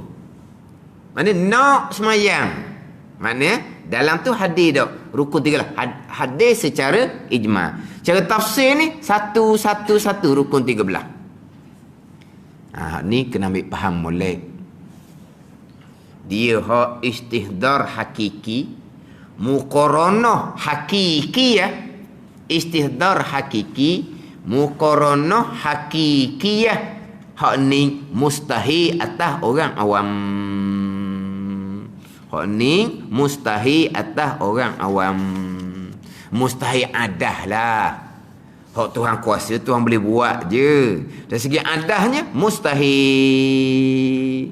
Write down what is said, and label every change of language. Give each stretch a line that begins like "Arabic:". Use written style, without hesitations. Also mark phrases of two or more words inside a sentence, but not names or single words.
Malay: Mana nak semayang, mana dalam tu hadir tak rukun 13? Hadir secara ijma'. Cara tafsir ni satu rukun 13. Ni kena ambil faham molek. Dia hak
Arabic: استحضار حقيقي، مقارنة حقيقي
Malay: ya.
Arabic: استحضار حقيقي، مقارنة حقيقية.
Malay: Hak ni mustahil atas orang awam. Hak ni mustahil atas orang awam. Mustahil adah lah. Hak Tuhan kuasa, Tuhan boleh buat je. Dari segi adahnya mustahil.